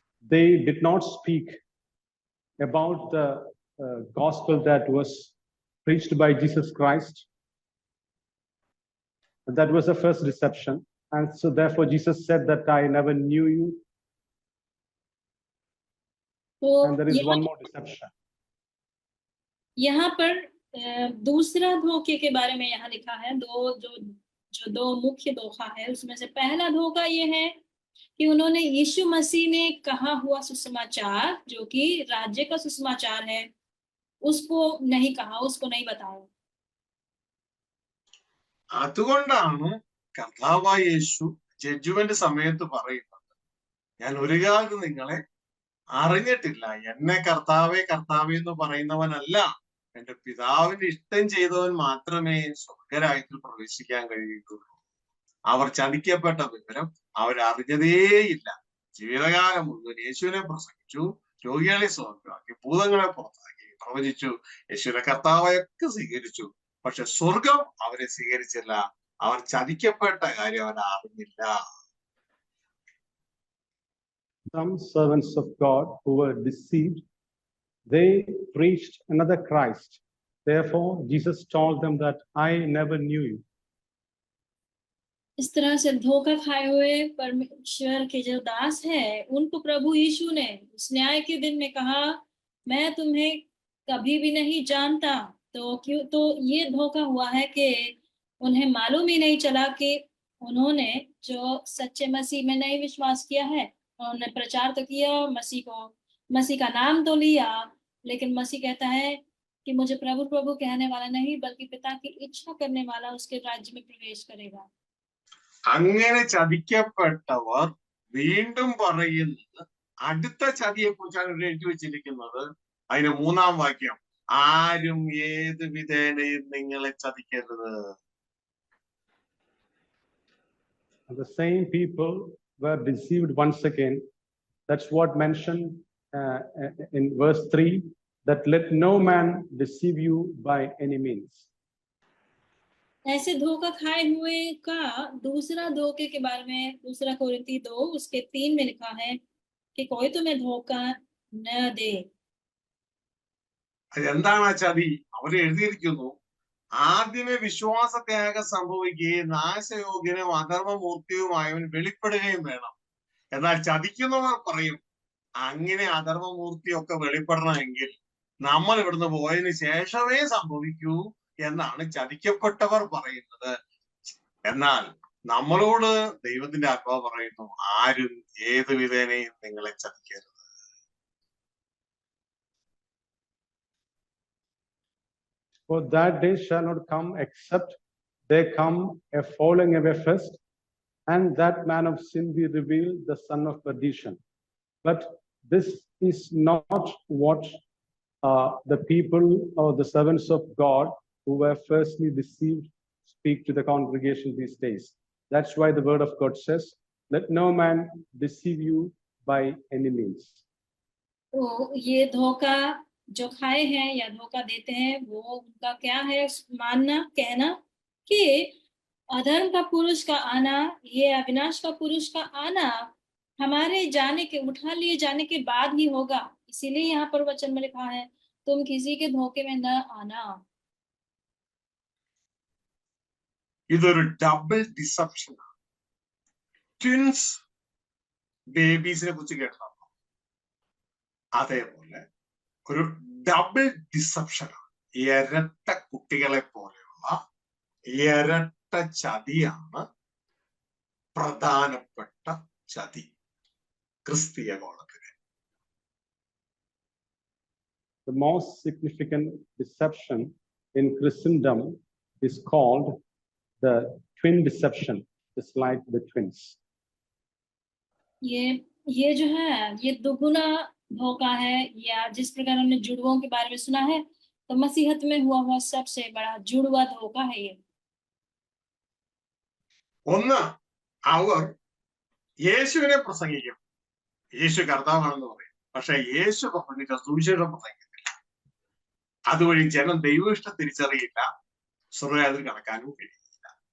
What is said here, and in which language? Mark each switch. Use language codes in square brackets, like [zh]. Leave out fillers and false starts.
[en] they did not speak about the gospel that was preached by Jesus Christ. That was the first deception. And so therefore Jesus said that I never knew you. And there is one more deception. [hi] यहाँ पर दूसरा धोखे के बारे में यहाँ लिखा है, दो मुख्य धोखा है। उसमें से पहला धोखा ये है कि उन्होंने यीशु मसीह ने कहा हुआ सुसमाचार, जो कि राज्य का सुसमाचार है, उसको नहीं कहा, उसको नहीं बताया। [ml] അതുകൊണ്ടാണ് കർത്താവായ യേശു ജഡ്ജ്മെന്റ് സമയത്ത് പറയുന്നത്, ഞാൻ ഒരു കാലത്ത് നിങ്ങളെ അറിഞ്ഞിട്ടില്ല, എന്നെ കർത്താവേ കർത്താവേ എന്ന് പറയുന്നവനല്ല, എന്റെ പിതാവിന്റെ ഇഷ്ടം ചെയ്തവൻ മാത്രമേ സ്വർഗരാജ്യത്തിൽ പ്രവേശിക്കാൻ കഴിയുകയുള്ളൂ. അവർ ചതിക്കപ്പെട്ട വിവരം അവരറിഞ്ഞതേയില്ല. ജീവിതകാലം മുഴുവൻ യേശുവിനെ പ്രസംഗിച്ചു, രോഗികളെ സ്വർഗമാക്കി, ഭൂതങ്ങളെ പുറത്താക്കി, പ്രവചിച്ചു, യേശുവിനെ കർത്താവൊക്കെ സ്വീകരിച്ചു. പക്ഷെ സ്വർഗം അവരെ സ്വീകരിച്ചില്ല. അവർ ചതിക്കപ്പെട്ട കാര്യം അവർ അറിഞ്ഞില്ല. [en] Some servants of God who were deceived, they preached another Christ. Therefore, Jesus told them that I never knew you. [hi] इस तरह से धोखा खाए हुए परमेश्वर के जो दास हैं, उनको प्रभु यीशु ने उस न्याय के दिन में कहा, मैं तुम्हें कभी भी नहीं जानता। तो ये धोखा हुआ है कि उन्हें मालूम ही नहीं चला कि उन्होंने जो सच्चे मसीह में नहीं विश्वास किया है, उन्होंने प्रचार तो किया, मसीह का नाम तो लिया, लेकिन मसीह कहता है कि मुझे प्रभु प्रभु कहने वाला नहीं, बल्कि पिता की इच्छा करने वाला उसके राज्य में प्रवेश करेगा। [ml] അങ്ങനെ ചതിക്കപ്പെട്ടവർ വീണ്ടും പറയുന്നത് അടുത്ത ചതിയെ കുറിച്ചാണ് ഇവിടെ എഴുതി വെച്ചിരിക്കുന്നത്. അതിന് 3-ാം വാക്യം, ആരും ഏത് വിധേനയും നിങ്ങളെ ചതിക്കരുത്. [en] The same people were deceived once again. That's what mentioned in verse 3, that let no man deceive you by any means. [hi] ऐसे धोखा खाए हुए का दूसरा धोखे के बारे में 2 कोरिन्थी 2 उसके 3 में लिखा है कि कोई तुम्हें धोखा न दे। [ml] അതെന്താണ് ആ ചതി? അവര് എഴുതിയിരിക്കുന്നു, ആദ്യമേ വിശ്വാസത്യാഗം സംഭവിക്കുകയും നാശയോഗ്യനും അധർമ്മമൂർത്തിയുമായവൻ വെളിപ്പെടുകയും വേണം. എന്നാൽ ചതിക്കുന്നവർ പറയും, അങ്ങനെ അധർമ്മമൂർത്തിയൊക്കെ വെളിപ്പെടണമെങ്കിൽ നമ്മൾ ഇവിടുന്ന് പോയതിനു ശേഷമേ സംഭവിക്കൂ എന്നാണ് ചതിക്കപ്പെട്ടവർ പറയുന്നത്. എന്നാൽ നമ്മളോട് ദൈവത്തിന്റെ ആത്മാവ് പറയുന്നു, ആരും ഏത് വിധേനയും നിങ്ങളെ ചതിക്കരുത്. [en] For that day shall not come except there come a falling away first, and that man of sin be revealed, the son of perdition. But this is not what the people or the servants of God who were firstly deceived speak to the congregation these days. That's why the word of God says, let no man deceive you by any means. [hi] तो ये धोखा जो खाए हैं या धोखा देते हैं, वो उनका क्या है? मानना, कहना कि अधर्म का पुरुष का आना, ये अविनाश का पुरुष का आना हमारे जाने के, उठा लिए जाने के बाद ही होगा। इसीलिए यहाँ पर वचन में लिखा है, तुम किसी के धोखे में न आना। [ml] ഇതൊരു [en] Double deception. Twins ബേബീസിനെ [ml] കുറിച്ച് കേട്ടോ? അതേപോലെ ഒരു [en] Double ഡിസപ്ഷനാണ്. [ml] ഇരട്ട കുട്ടികളെ പോലെയുള്ള ഇരട്ട ചതിയാണ് പ്രധാനപ്പെട്ട ചതി ക്രിസ്തീയ കോളത്തിലെ. [en] The most significant deception in Christendom is called the twin deception, just like the twins. [hi] ये जो है, ये दुगुना धोखा है, या जिस प्रकार हमने जुड़वों के बारे में सुना है, तो मसीहत में हुआ सबसे बड़ा जुड़वा धोखा है ये। [ml] ഒന്ന്, അവർ യേശുവിനെ പ്രസംഗിക്കും, യേശു കർത്താവാണെന്ന് പറയും, പക്ഷെ യേശു പ്രസംഗിച്ച സുവിശേഷം പ്രസംഗിക്കുന്നില്ല. അതുവഴി ജനം ദൈവഇഷ്ടം തിരിച്ചറിയില്ല, സ്വർഗ്ഗരാജ്യത്തിൽ കടക്കാനും കഴിയില്ല.